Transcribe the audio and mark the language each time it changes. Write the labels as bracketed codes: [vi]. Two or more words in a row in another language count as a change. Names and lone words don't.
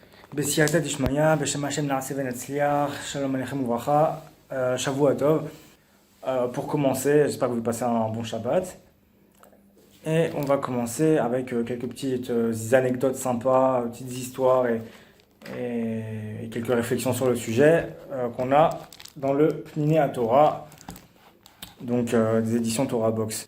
[he] בסייעתא דשמיא בשם השם נעשה ונצליח שלום עליכם וברכה שבוע טוב. [fr] Pour commencer, j'espère que vous passez un bon Shabbat. Et on va commencer avec quelques petites anecdotes sympas, petites histoires et quelques réflexions sur le sujet qu'on a dans le Pniné à Torah, donc des éditions Torah Box.